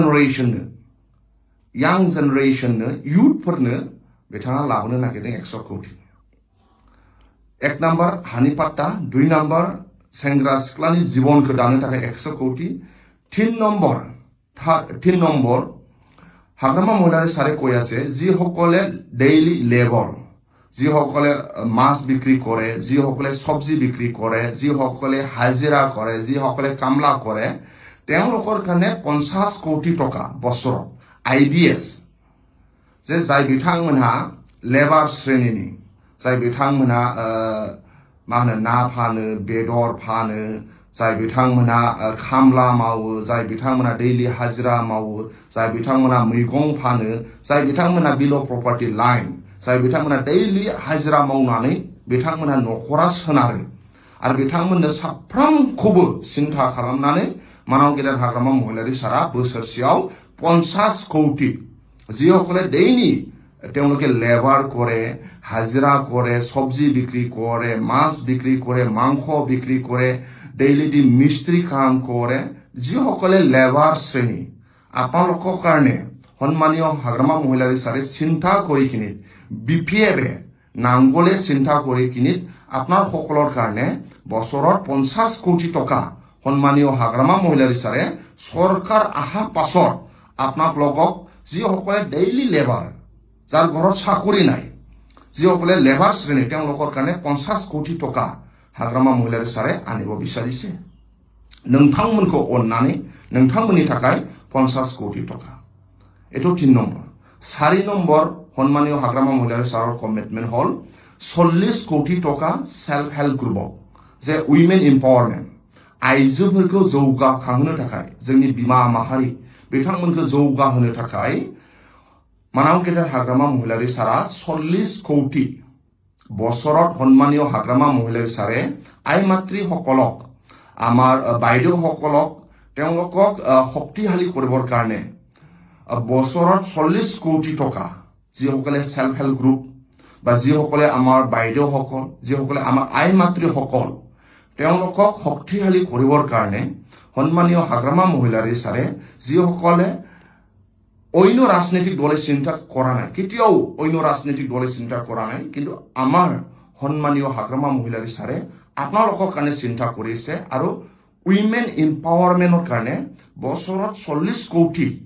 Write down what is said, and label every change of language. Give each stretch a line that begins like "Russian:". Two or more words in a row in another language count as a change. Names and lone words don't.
Bodo: जेनेरेशननो युथफोरनो बिथाङा लाबोनो नागिरदों 100 कोटी एक नम्बर हानि पाट्टा 2 नम्बर सेंग्रा सिख्लानि जिबनखौ दानो थाखाय 100 कोटी 3
Assamese: नम्बर हाग्रामा महिलारी सारे কৈ আছে যিসকলে
English: daily labour
Assamese: যিসকলে মাছ বিক্ৰী কৰে যিসকলে সবজি বিক্ৰী কৰে যিসকলে হাজিৰা কৰে যিসকলে কামলা কৰে তেওঁলোকৰ কাৰণে 50 কোটি টকা বছৰত আইবিএস যে যাই
Bodo: বিথাংমনহা লেবার শ্ৰেণীनि जाय बिथांमोना मा होनो ना फानो बेदर फानो जाय बिथांमोना खामला मावो जाय बिथांमोना डेइलि हाजिरा मावो जाय बिथांमोना मैगं फानो जाय बिथांमोना बिलो
English: property line
Bodo: जाय बिथांमोना डेइलि हाजिरा मावनानै बिथांमोना नखरा सोनारो आरो बिथांमोननो साफ्रोमखौबो सिन्था खालामनानै मानाव गेदेर हाग्रामा महिलारी सारा बोसोरसेयाव 50 कोटी
Assamese: যিসকলে ডেইলি তেওঁলোকে লেবার কৰে হাজিরা কৰে সবজি বিক্ৰী কৰে মাছ বিক্ৰী কৰে মাংস বিক্ৰী কৰে ডেইলি দি মিস্ত্রি কাম কৰে যিসকলে লেবার শ্ৰেণী আপোনালোকৰ কাৰণে সন্মানীয় হাগ্ৰামা মহিলাৰী ছাৰে চিন্তা কৰি কিনি বিপিএফে নাংগলে চিন্তা কৰি কিনি আপোনাৰ সকলৰ কাৰণে বছৰত 50 কোটি টকা সন্মানীয় হাগ্ৰামা মহিলাৰী ছাৰে সরকার আহা পাছত আপোনালোকক যিসকলে
English: daily labour
Assamese: যাৰ ঘৰত চাকৰি নাই যিসকলে লেবার শ্ৰেণী তেওঁলোকৰ কাৰণে 50 কোটি টকা
Bodo: हाग्रामा महिलारी सारे आनिब बिचारिसे नोंथांमोनखौ अननानै नोंथांमोननि थाखाय 50 कोटी टका एतो 3 नम्बर 4 नम्बर सन्मानीय हाग्रामा महिलारी सारर कमिटमेन्ट हल 40 कोटी टका
English: self help group
Bodo: जे
English: women empowerment
Bodo: आइजोफोरखौ जौगाखांहोनो थाखाय जोंनि बिमा माहारि बिथांमोनखौ जौगाहोनो थाखाय
Assamese: মানাওকেটাৰ হাগ্ৰামা মহিলাৰী চাৰা 40 কোটি বছৰত সন্মানীয় হাগ্ৰামা মহিলাৰী চাৰে আই মাতৃসকলক আমাৰ বাইদেউসকলক তেওঁলোকক শক্তিশালী কৰিবৰ কাৰণে বছৰত 40 কোটি টকা যিসকলে
English: self help group
Assamese: বা যিসকলে আমাৰ বাইদেউসকল যিসকলে আমাৰ আই মাতৃসকল তেওঁলোকক শক্তিশালী কৰিবৰ কাৰণে সন্মানীয় হাগ্ৰামা মহিলাৰী চাৰে যিসকলে অন্য ৰাজনৈতিক দলে চিন্তা কৰা নাই কেতিয়াও অন্য ৰাজনৈতিক দলে চিন্তা কৰা নাই কিন্তু আমাৰ সন্মানীয় হাগ্ৰামা মহিলাৰী চাৰে আপোনালোকৰ কাৰণে চিন্তা কৰিছে আৰু
English: women empowerment
Assamese: কাৰণে বছৰত 40 কোটি